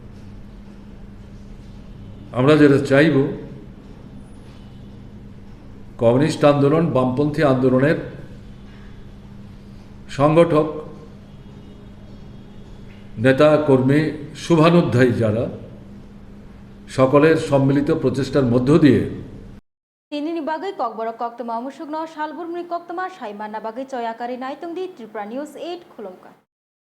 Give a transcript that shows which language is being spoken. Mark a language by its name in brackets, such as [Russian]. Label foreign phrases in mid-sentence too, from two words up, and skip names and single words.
[Bangla] আমরা যেটা চাইব, কমিউনিস্ট আন্দোলন, বামপন্থী আন্দোলনের সংগঠক, নেতা কর্মী, শুভানুধ্যায়ী যারা, সকলের সম্মিলিত প্রচেষ্টার মধ্য দিয়ে [Kok Borok] Tinini bagai kokborok koktoma musukno shalburmni koktoma shaimana bagai coyakari naitungdi Tripura News 8 khulumka.